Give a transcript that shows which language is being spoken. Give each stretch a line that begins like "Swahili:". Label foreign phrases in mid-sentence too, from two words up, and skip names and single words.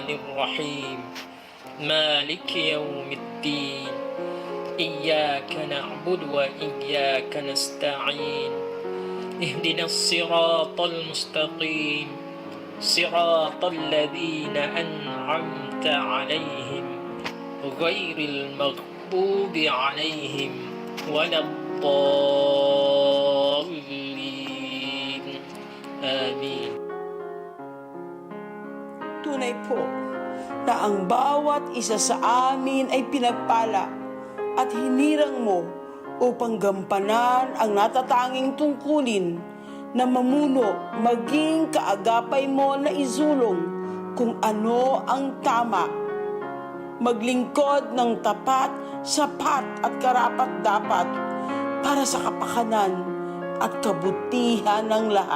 Arabic: الرحيم مالك يوم الدين إياك نعبد وإياك نستعين اهدنا الصراط المستقيم صراط الذين أنعمت عليهم غير المغضوب عليهم ولا الضالين آمين.
Filipino: Tunay po na ang bawat isa sa amin ay pinagpala at hinirang mo upang gampanan ang natatanging tungkulin na mamuno maging kaagapay mo na isulong kung ano ang tama, maglingkod ng tapat, sapat at karapat-dapat para sa kapakanan at kabutihan ng lahat.